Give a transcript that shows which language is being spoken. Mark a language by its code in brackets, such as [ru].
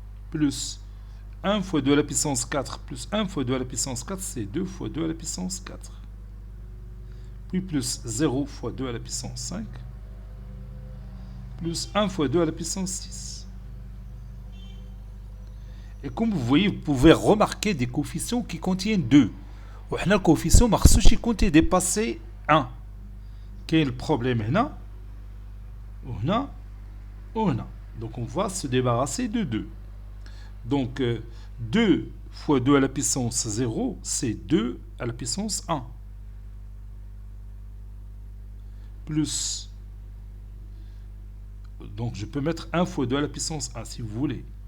[fr] Plus 1 fois 2 à la puissance 4 plus 1 fois 2 à la puissance 4, c'est 2 fois 2 à la puissance 4. Puis plus 0 fois 2 à la puissance 5, plus 1 fois 2 à la puissance 6. Et comme vous voyez, vous pouvez remarquer des coefficients qui contiennent 2. [ar] وحنا الكوفيسيون ما خصوش يكون dépassé 1. كاين البروبليم هنا وهنا وهنا. [fr] Donc on va se débarrasser de 2. Donc 2 fois 2 à la puissance 0, c'est 2 à la puissance 1. Plus, donc je peux mettre 1 fois 2 à la puissance 1 si vous voulez.